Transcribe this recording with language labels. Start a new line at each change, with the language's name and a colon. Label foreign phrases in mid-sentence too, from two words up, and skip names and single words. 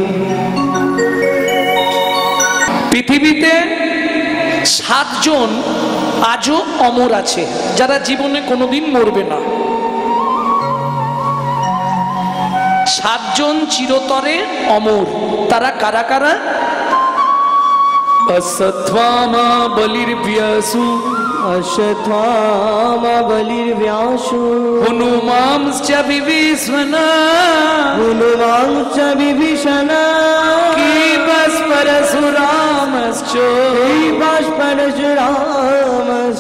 Bangla: পৃথিবীতে 7 জন আজও অমর আছে, যারা জীবনে কোনোদিন মরবে না। 7 জন চিরতরে অমর। তারা কারা কারা?
Sanskrit: অশ্বত্থামা বলির্ব্যাসু अश्वत्थामा बलिर्व्यासो हनुमांश्च विभीषण हनुमांश्च विभीषण परशुरामश्च परशुरामश्च